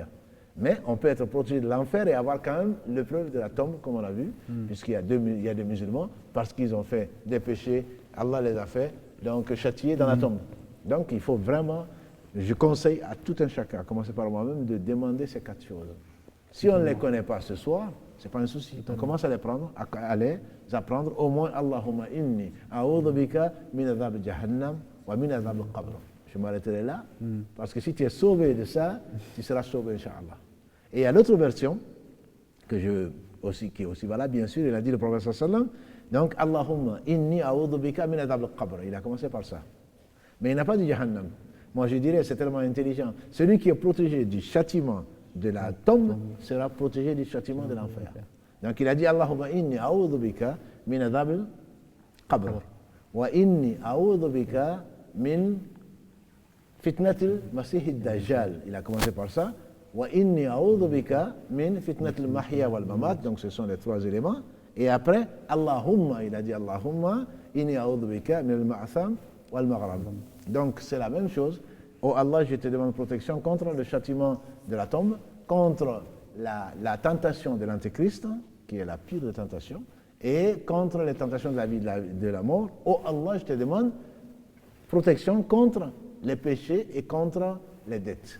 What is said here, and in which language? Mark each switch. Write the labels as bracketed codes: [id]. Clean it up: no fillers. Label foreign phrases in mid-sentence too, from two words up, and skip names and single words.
[fr] Mais on peut être protégé de l'enfer et avoir quand même l'épreuve de la tombe, comme on l'a vu, puisqu'il y a des musulmans, parce qu'ils ont fait des péchés, Allah les a fait, donc châtiés dans la tombe. Donc il faut vraiment... Je conseille à tout un chacun, à commencer par moi-même, de demander ces 4 choses. Si on ne les connaît pas ce soir, ce n'est pas un souci. On commence à les prendre, à les apprendre. Au moins, [ar] اللهم إني أعوذ بك من عذاب جهنم ومن عذاب القبر. [fr] Je m'arrêterai là, parce que si tu es sauvé de ça, tu seras sauvé, Inch'Allah. Et il y a l'autre version, qui est aussi valable, bien sûr, il a dit le prophète [ar] صلى الله عليه وسلم, [fr] donc [ar] اللهم إني أعوذ بك من عذاب القبر. [fr] Il a commencé par ça. Mais il n'a pas dit jahannam. Moi, je dirais, c'est tellement intelligent. Celui qui est protégé du châtiment de la tombe sera protégé du châtiment de l'enfer. Donc il a dit [ar] اللهم إني أعوذ بك من عذاب القبر وإني أعوذ بك من فتنة المسيح الدجال. [fr] Il a commencé par ça. [ar] وإني أعوذ بك من فتنة المحيا والممات. [fr] Donc ce sont les trois éléments. Et après Allahumma, il a dit [ar] اللهم إني أعوذ بك من المأثم والمغرم. [fr] Donc c'est la même chose. Oh Allah, je te demande protection contre le châtiment de la tombe, contre la tentation de l'Antéchrist, qui est la pire des tentations, et contre les tentations de la vie de la mort. Oh Allah, je te demande protection contre les péchés et contre les dettes.